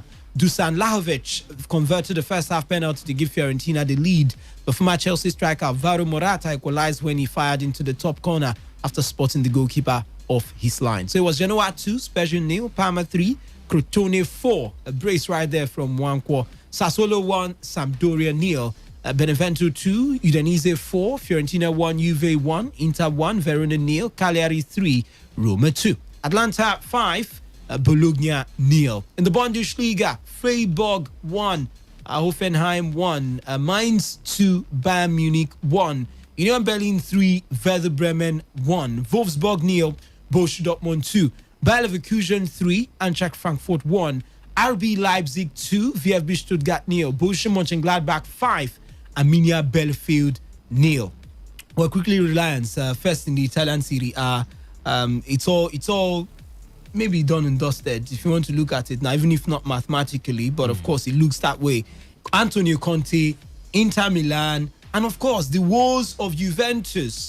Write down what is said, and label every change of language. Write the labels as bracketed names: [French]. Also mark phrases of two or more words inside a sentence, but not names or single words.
[English] Dusan Lajovic converted the first half penalty to give Fiorentina the lead. The former Chelsea striker Alvaro Morata equalized when he fired into the top corner after spotting the goalkeeper off his line. So it was Genoa 2, Spezia 0, Parma 3, Crotone 4. A brace right there from Wankwo. Sassuolo 1, Sampdoria 0. Benevento 2, Udinese 4, Fiorentina 1, Juve 1, Inter 1, Verona 0, Cagliari 3, Roma 2. Atlanta 5, Bologna 0. In the Bundesliga, Freiburg 1, Hoffenheim 1, Mainz 2, Bayern Munich 1, Union Berlin 3, Werder Bremen 1, Wolfsburg 0, Borussia Dortmund 2, Bayer Leverkusen 3, Eintracht Frankfurt 1, RB Leipzig 2, VfB Stuttgart 0, Borussia Mönchengladbach 5, Arminia Belfield 0. Well, quickly, Reliance first in the Italian Serie A. It's all maybe done and dusted if you want to look at it now, even if not mathematically, but of course it looks that way. Antonio Conte, Inter Milan, and of course the woes of Juventus.